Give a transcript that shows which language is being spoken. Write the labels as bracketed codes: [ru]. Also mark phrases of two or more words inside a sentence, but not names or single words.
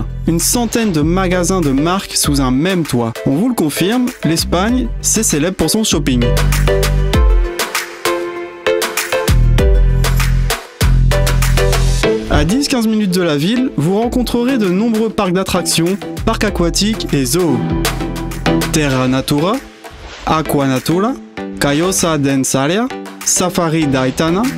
[fr] Une centaine de magasins de marques sous un même toit. On vous le confirme, l'Espagne, c'est célèbre pour son shopping. À 10-15 minutes de la ville, vous rencontrerez de nombreux parcs d'attractions, parcs aquatiques et zoos. Terra Natura, Aqua Natura, Cayosa Densaria, Safari d'Aitana.